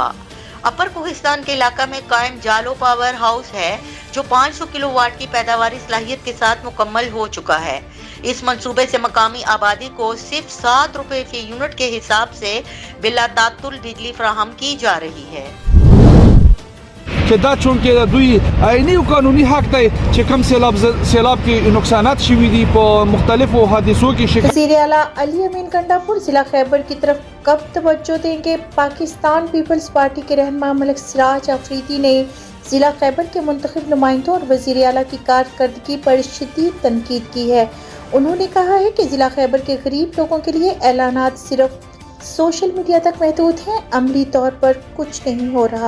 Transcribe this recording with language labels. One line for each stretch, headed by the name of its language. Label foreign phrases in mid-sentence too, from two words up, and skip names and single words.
Urdu: اپر کوہستان کے علاقہ میں قائم جالو پاور ہاؤس ہے جو 500 کلوواٹ کی پیداواری صلاحیت کے ساتھ مکمل ہو چکا ہے. اس منصوبے سے مقامی آبادی کو صرف 7 روپے فی یونٹ کے حساب سے بلا تعطل بجلی فراہم کی جا رہی ہے.
Pashto: دا چونکې د دوی عیني او قانوني حق دی چې کوم سیلاب کې نقصانات شوي دي په مختلفو حادثو کې
Urdu: وزیر اعلیٰ علی امین گنڈاپور ضلع خیبر کی طرف کب توجہ دیں گے؟ پاکستان پیپلز پارٹی کے رہنما ملک سراج افریدی نے ضلع خیبر کے منتخب نمائندوں اور وزیر اعلیٰ کی کارکردگی پر شدید تنقید کی ہے۔ انہوں نے کہا ہے کہ ضلع خیبر کے غریب لوگوں کے لیے اعلانات صرف
English: social media
Urdu: تک محدود ہیں، عملی طور پر کچھ نہیں ہو رہا۔